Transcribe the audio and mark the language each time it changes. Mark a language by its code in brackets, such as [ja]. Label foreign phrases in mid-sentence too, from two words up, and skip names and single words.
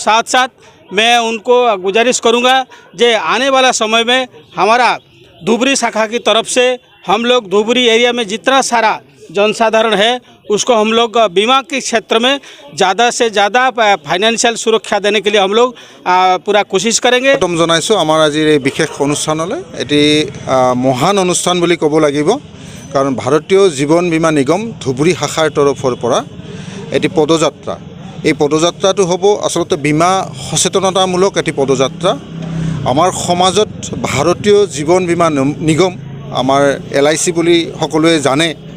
[hi] साथ साथ मैं उनको गुजारिश करूंगा जे आने वाला समय में हमारा धुबरी शाखा की तरफ से हम लोग धुबरी एरिया में जितना सारा जनसाधारण है उसको हम लोग बीमा के क्षेत्र में ज़्यादा से ज़्यादा फाइनेंशियल सुरक्षा देने के लिए हम लोग पूरा कोशिश करेंगे। [as] प्रथम जनाइছোঁ আমাৰ আজিৰ এই বিশেষ অনুষ্ঠানলৈ। এটি মহান অনুষ্ঠান বুলি ক'ব লাগিব, কাৰণ ভাৰতীয় জীৱন বীমা নিগম ধুবুৰী শাখাৰ তৰফৰ পৰা এটি পদযাত্ৰা। এই পদযাত্ৰাটো হ'ব আচলতে বীমা সচেতনতামূলক এটি পদযাত্ৰা। আমাৰ সমাজত ভাৰতীয় জীৱন বীমা নিগম, আমাৰ LIC বুলি সকলোৱে জানে।